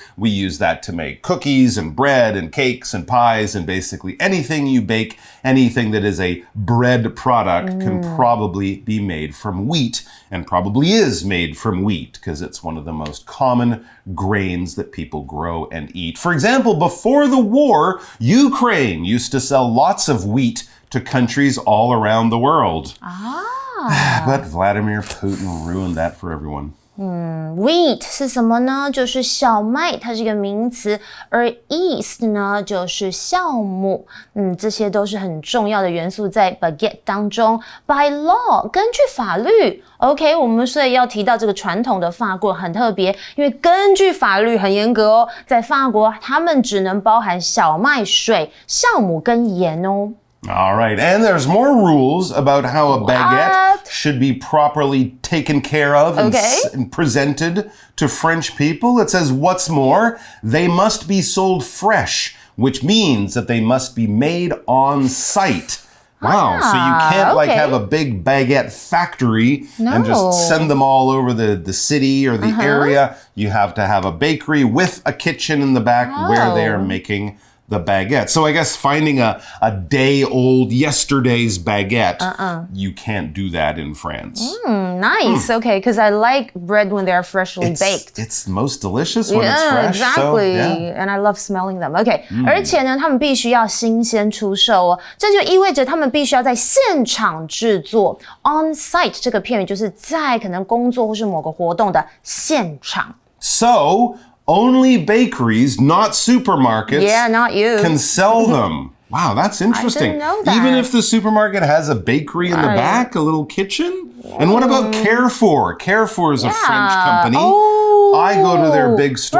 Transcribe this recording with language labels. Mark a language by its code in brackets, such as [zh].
[en] We use that to make cookies and bread and cakes and pies, and basically anything you bake, anything that is a bread product can probably be made from wheat, and probably is made from wheat because it's one of the most common grains that people grow and eat. For example, before the war, Ukraine used to sell lots of wheat to countries all around the world. But Vladimir Putin ruined that for everyone. [zh] Wheat 是什么呢？就是小麦，它是一个名词，而 yeast 呢就是酵母。这些都是很重要的元素在 baguette 当中。 [en] By law [zh] 根据法律 ，OK， 我们所以要提到这个传统的法国很特别，因为根据法律很严格哦，在法国他们只能包含小麦、水、酵母跟盐哦。 [en] All right, and there's more rules about how a baguette should be properly taken care of and presented to French people. It says, what's more, they must be sold fresh, which means that they must be made on site. Wow, so you can't like have a big baguette factory and just send them all over the city or the area. You have to have a bakery with a kitchen in the back where they are making the baguette. So I guess finding a day-old, yesterday's baguette, you can't do that in France. Nice. Okay, because I like bread when they're freshly baked. It's most delicious when it's fresh. Exactly. So, And I love smelling them. Okay. [zh] 而且呢，他们必须要新鲜出售哦，这就意味着他们必须要在现场制作。 On site 这个片语就是在可能工作或是某个活动的现场。 [en] So only bakeries, not supermarkets, not you. can sell them. Wow, that's interesting. I didn't know that. Even if the supermarket has a bakery in the back, a little kitchen? And what about Carrefour? Carrefour is a French company. I go to their big store